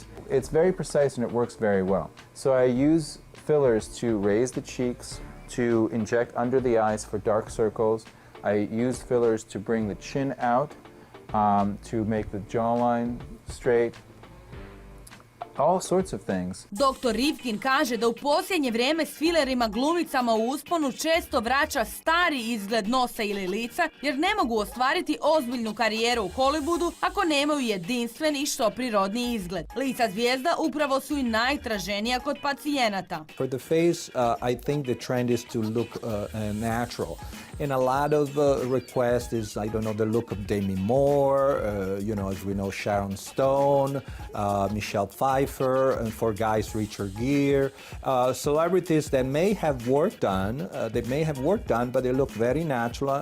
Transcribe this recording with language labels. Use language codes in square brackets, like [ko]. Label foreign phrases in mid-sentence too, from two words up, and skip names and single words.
[en] It's very precise and it works very well. So I use fillers to raise the cheeks, to inject under the eyes for dark circles. I use fillers to bring the chin out, to make the jawline straight. All sorts of things. Dr. [hr] Rivkin kaže da u posljednje vrijeme s filerima glumicama u usponu često vraća stari izgled nosa ili lica, jer ne mogu ostvariti ozbiljnu karijeru u Hollywoodu ako nemaju jedinstven i što prirodni izgled. Lica zvijezda upravo su i najtraženija kod pacijenata. [en] For the face, I think the trend is to look natural. And a lot of requests is, the look of Demi Moore, as we know, Sharon Stone, Michelle Pfeiffer, and for guys, Richard Gere. Celebrities that may have work done, but they look very natural.